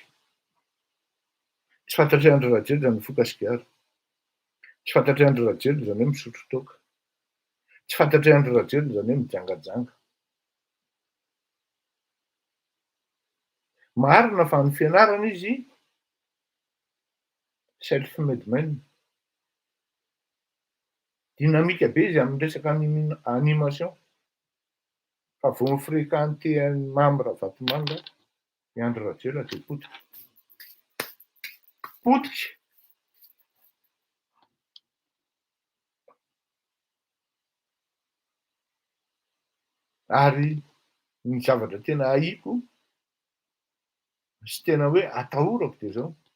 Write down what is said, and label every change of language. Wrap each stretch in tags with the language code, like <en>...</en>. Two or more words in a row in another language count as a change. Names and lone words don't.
<mg>Tsy fantatry Andry Rajoelina zany mifoka sigara. Tsy fantatry Andry Rajoelina zany hoe misotro toaka. Tsy fantatry Andry Rajoelina zany hoe mijangajanga. Marina fa ny fianarana izy</mg> <en>self-made man.</en> <mg>Dynamique be izy amin'ny resaka animation. Fa vao mifréquenté Mamy Ravatomanga i Andry Rajoelina dia potika. Potika. Ary ny zavatra tena haiko sy tena hoe atahorako dia zao.</mg>